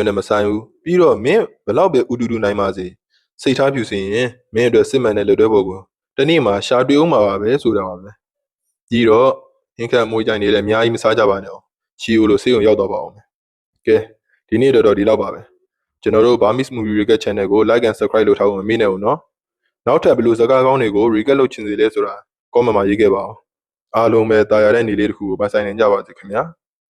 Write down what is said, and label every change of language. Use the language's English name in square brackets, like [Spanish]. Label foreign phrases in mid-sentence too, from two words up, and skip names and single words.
[Burmese] နဲ့မဆိုင်ဘူးပြီးတော့မင်းဘလောက်ပဲဥတူတူနိုင်ပါစေစိတ်ထားပြူစင်ရင်မင်းအတွက်စစ်မှန်တဲ့လက်တွဲပေါ်ကိုတနေ့မှရှာတွေ့အောင်ပါပဲဆိုတာပါပဲကြီးတော့ဟင်းခတ်မွေးကြိုင်နေလည်းအများကြီးမစားကြပါနဲ့အောင်ချီယိုလိုဆေးုံရောက်တော့ပါအောင်ကဲဒီနေ့တော့ဒီလောက်ပါပဲကျွန်တော်တို့ Burmese Movie Recap Channel ကို [English] like and subscribe [Burmese] လုပ်ထားဖို့မမေ့နဲ့ဦးနော်နောက်ထပ်ဘယ်လိုစကားကောင်းတွေကို recap လုပ်ချင်စေလဲဆိုတာ comment မှာရေးခဲ့ပါအောင်အားလုံးပဲတာယာတဲ့နေ့လေးတစ်ခုကိုပိုင်ဆိုင်နိုင်ကြပါစေခင်ဗျာ